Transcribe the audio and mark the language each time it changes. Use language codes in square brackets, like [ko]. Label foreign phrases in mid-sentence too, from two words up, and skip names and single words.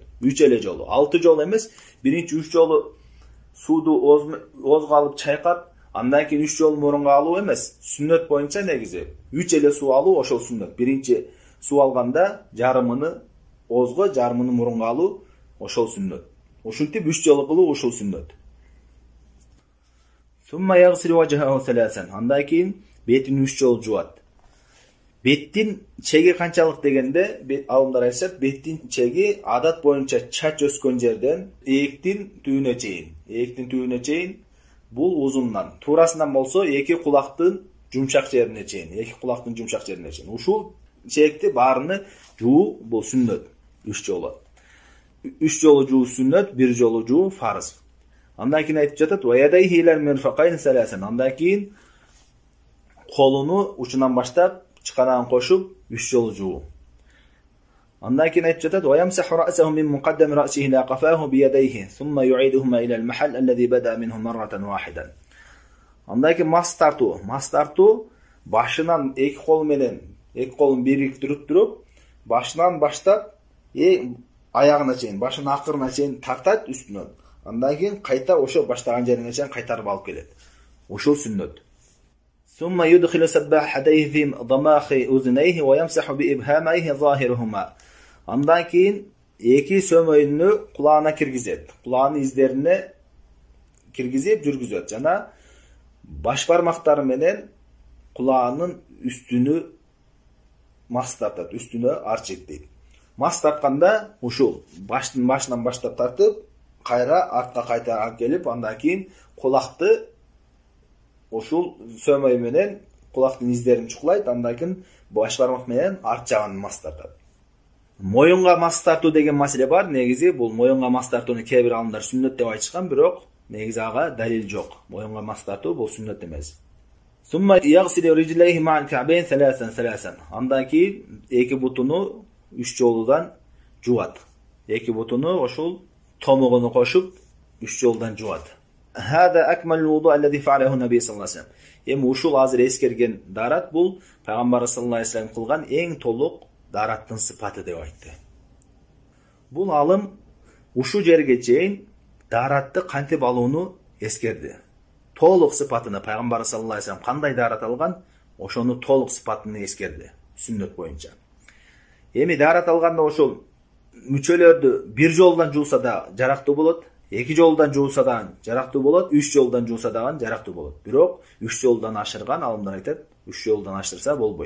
[ky] 3 эле жолу, 6 жолу эмес, биринчи 3 жолу сууду оозго алып чайкап, андан кийин 3 жолу мурунга алуу эмес, сүннөт боюнча негизи 3 эле суу алуу ошол сүннөт. Биринчи суу алганда жарымын оозго, жарымын мурунга алуу ошол сүннөт. Ушинтип 3 жолу кылуу ушул сүннөт. [ar] ثم يغسل وجهه ثلاثا. [ky] Андан кийин бетин 3 жолу жуат. Беттин чеги канчалык дегенде, алымдар айтышат, беттин чеги адат боюнча чач өскөн жерден ээктин түбүнө чейин, бул узундан. Туурасынан болсо эки кулактын жумшак жерине чейин. Ушул чекти баарыны жуу бул сүннөт 3 жолу. 3 жолу жуу сүннөт, 1 жолу жуу фарыз. Андан кийин айтып жатат, [ar] "ويديه إلى المرفقين ثلاثا." [ky] Андан кийин колуну учунан баштап чыканагын кошуп 3 жолу жуу. Андан кийин айтып жатат, [ar] "ويمسح رأسه من مقدم رأسه إلى قفاه بيديه ثم يعيدهما إلى المحل الذي بدأ منه مرة واحدة." [ky] Андан кийин мас тартуу башынан эки колун бириктирип туруп, башынан баштап аягына чейин, башынын акырына чейин тартат үстүнөн. Андан кийин кайта ошо баштаган жерине чейин кайтарып алып келет. Ошол сүннөт. [ar] ثم يدخل سباحتيه في صماخي أذنيه ويمسح بإبهاميه ظاهرهما. [ky] Андан кийин эки сөмөйүнү кулагына киргизет. Кулагынын издерине киргизип жүргүзөт жана баш бармактары менен кулагынын үстүнү мас тартат, үстүнө арчыйт дейт. Мас тартканда ушул башынан баштап тартып, кайра артка кайта алып келип, андан кийин кулакты ушул сөмөй менен кулактын издерин чукулайт, андан кийин баш бармак менен арт жагын мас тартат. Моюнга мас тартуу деген маселе бар. Негизи бул моюнга мас тартууну кээ бир алымдар сүннөт деп айтышкан, бирок негизи ага далил жок. Моюнга мас тартуу бул сүннөт эмес. [ar] ثم يغسل رجليه مع الكعبين ثلاثا. [ky] Андан кийин эки бутуну 3 жолудан жуат. Эки бутуну ошол томогуну кошуп 3 жолдан жуат. [ar] هذا أكمل وضوء الذي فعله النبي صلى الله عليه وسلم. [ky] Эми ушул азыр эскерген дарат бул Пайгамбар [ar] صلى الله عليه وسلم [ky] кылган эң толук дараттын сыпаты деп айтты. Бул алым ушул жерге чейин даратты кантип алууну эскерди. Толук сыпатыны Пайгамбар [ar] صلى الله عليه وسلم [ky] кандай дарат алган, ошону толук сыпатыны эскерди сүннөт боюнча. Эми дарат алганда ошол мүчөлөрдү 1 жолдан жууса да жарактуу болот, 2 жолдан жууса да жарактуу болот, 3 жолдан жууса да жарактуу болот. Бирок 3 жолдан ашырган алымдар айтат, 3 жолдан ашырса болбойт.